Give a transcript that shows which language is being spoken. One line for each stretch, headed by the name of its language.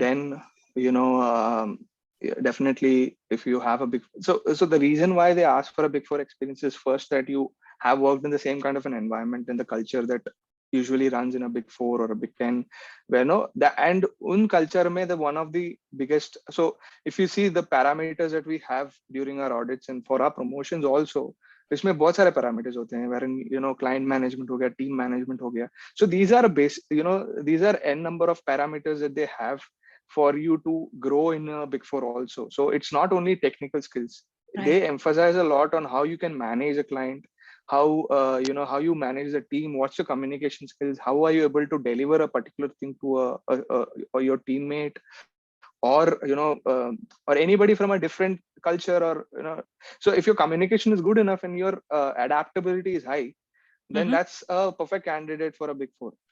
English: Then yeah, definitely, if you have a big, so the reason why they ask for a big four experience is, first, that you have worked in the same kind of an environment and the culture that usually runs in a big four or a big 10, where and
Hindi: un culture mein,
English: the one of the biggest. So if you see the parameters that we have during our audits and for our promotions also,
Hindi: इसमें बहुत सारे parameters होते हैं,
English: wherein client management
Hindi: हो गया, team management हो गया.
English: So these are these are n number of parameters that they have for you to grow in a big four also. So it's not only technical skills. Right. They emphasize a lot on how you can manage a client, how how you manage the team, what's your communication skills, how are you able to deliver a particular thing to or your teammate, or or anybody from a different culture, or so if your communication is good enough and your adaptability is high, then that's a perfect candidate for a big four.